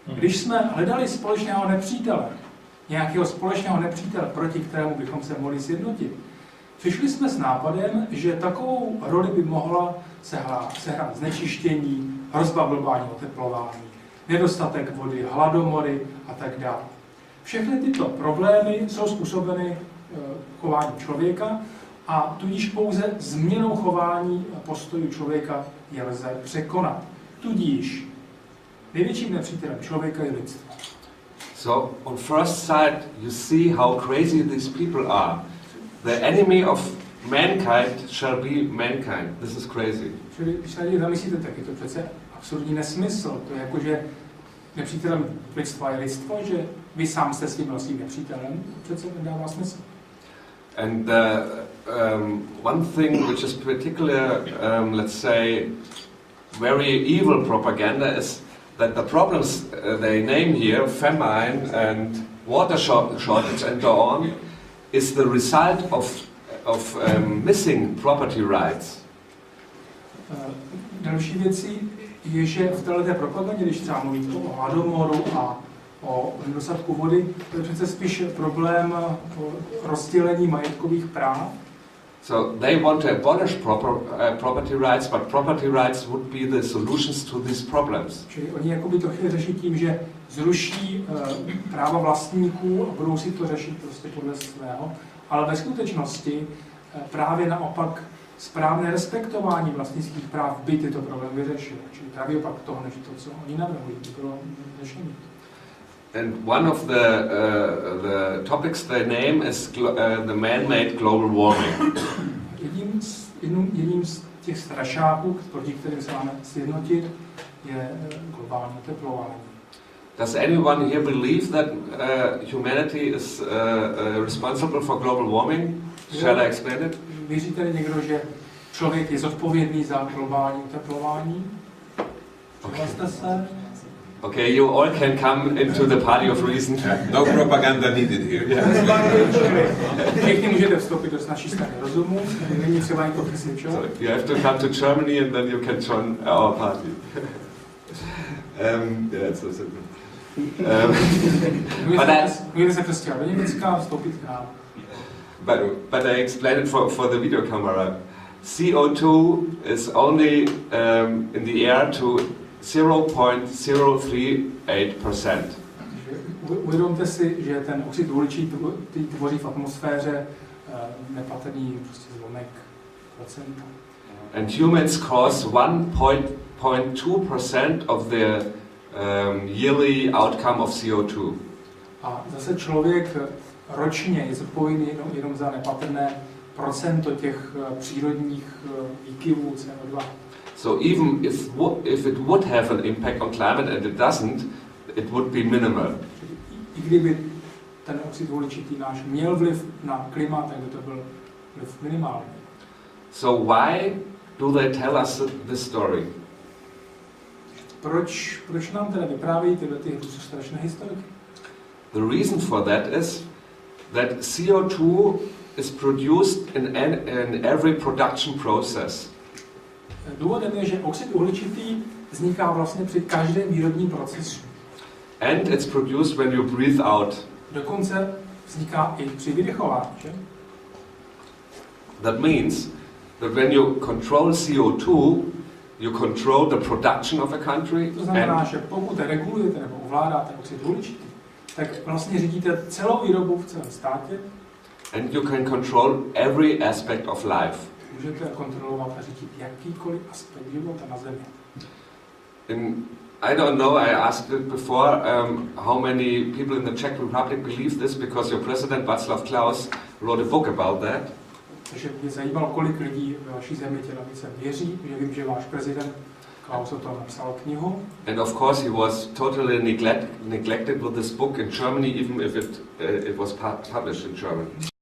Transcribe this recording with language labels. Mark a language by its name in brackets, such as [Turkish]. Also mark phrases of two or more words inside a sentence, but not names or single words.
[Czech] Když jsme hledali společného nepřítele, nějakého společného nepřítele, proti kterému bychom se mohli sjednotit, přišli jsme s nápadem, že takovou roli by mohla sehrát znečištění, hrozba globálního oteplování, nedostatek vody, hladomory a tak dále. Všechny tyto problémy jsou způsobeny chováním člověka a tudíž pouze změnou chování a postojů člověka je lze překonat. Tudíž největším nepřítelem člověka je lidstvo. [English] So, on first sight, you see how crazy these people are. The enemy of mankind shall be mankind. This is crazy. [Czech] Čili když se na něj zamyslíte, tak je to přece absurdní nesmysl. To je jako, že nepřítelem lidstva je lidstvo, že vy sám jste svým vlastním nepřítelem, přece nedává smysl. [English] And one thing which is particular, let's say, very evil propaganda is that the problems they name here, famine and water shortage and so on, is the result of missing property rights. [Czech] Další věcí je, že v této propagandě, když třeba mluvíte o hladomoru a o nedostatku vody, to je přece spíš problém rozdělení majetkových práv. [English] So they want to abolish property rights, but property rights would be the solutions to these problems. [Czech] Čili oni jakoby to chtějí řešit tím, že zruší práva vlastníků a budou si to řešit prostě podle svého, ale ve skutečnosti právě naopak správné respektování vlastnických práv by tyto problémy vyřešilo. Čili právě opak toho, než to, co oni navrhují, by bylo řešení. [English] And one of the topics they name is the man-made global warming. [Czech] Jedním z těch strašáků, proti kterým se máme sjednotit, je globální oteplování. [English] Does anyone here believe that humanity is responsible for global warming? Shall I explain it? [Czech] Věří tedy někdo, že člověk je zodpovědný za globální oteplování? Přihlaste se. [English] Okay, you all can come into the party of reason. No propaganda needed here. [Czech] Všichni můžete vstoupit do naší strany rozumu, není třeba někoho přesvědčovat. [English] So you have to come to Germany and then you can join our party. Yeah, it's so simple. [Czech] Můžete se přestěhovat do Německa a vstoupit k nám. [English] But I explained it for the video camera. CO2 is only in the air to 0.038%. [Czech] Uvědomte si, že ten oxid uhličitý tvoří v atmosféře nepatrný prostě zlomek procenta. [English] And humans cause 1.2% of the yearly outcome of CO2. [Czech] A zase člověk ročně je zodpovědný jenom za nepatrné procento těch přírodních výkyvů CO2. [English] So even if it would have an impact on climate and it doesn't, it would be minimal. [Czech] I kdyby ten oxid uhličitý náš měl vliv na klima, tak by to byl vliv minimální. [English] So why do they tell us this story? [Czech] Proč nám teda vyprávějí tyhle strašné historiky? [English] The reason for that is that CO2 is produced in every production process. [Czech] Důvodem je, že oxid uhličitý vzniká vlastně při každém výrobním procesu. [English] And it's produced when you breathe out. [Czech] Dokonce vzniká i při vydechování, že? [English] That means that when you control CO2, you control the production of a country. [Czech] To znamená, že pokud regulujete nebo ovládáte oxid uhličitý, tak vlastně řídíte celou výrobu v celém státě. [English] And you can control every aspect of life. [Czech] Můžete kontrolovat a řídit jakýkoliv aspekt života na Zemi. [English] I don't know, I asked it before, how many people in the Czech Republic believe this, because your president Václav Klaus wrote a book about that. [Czech] Takže mě zajímalo, kolik lidí ve vaší zemi tělavice věří, že vím, že váš prezident Klaus o tom napsal knihu. [English] And of course he was totally neglected with this book in Germany, even if it was published in German.